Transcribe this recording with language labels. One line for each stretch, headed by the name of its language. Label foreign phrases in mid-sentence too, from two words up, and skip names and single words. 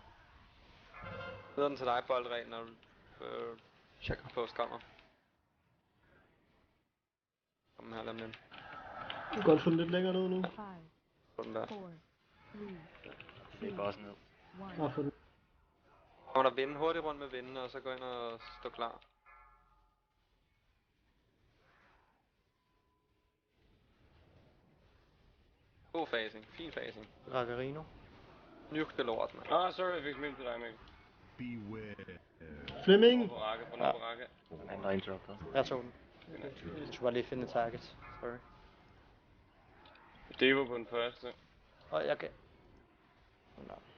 Danish: Videre den til dig, boldreglen, når check post kommer. Kom her, lad dem ind. Du kan godt få den lidt længere ned nu. 5, Få den der. 4, 3, Det er bare sådan ned. 1. Bare få den. Kommer der vinde hurtigt rundt med vindene, og så gå ind og stå klar. God facing, fin facing. Ragarino. Nuke det lort, mand. Sorry, jeg fik smidt til dig, Mikkel. Beware. Flemming! På rakke, på rakke. Han er interrupted. Jeg tog den. Jeg skulle bare lige finde et target. Sorry. Det var på den første. Og jeg kan... Nå.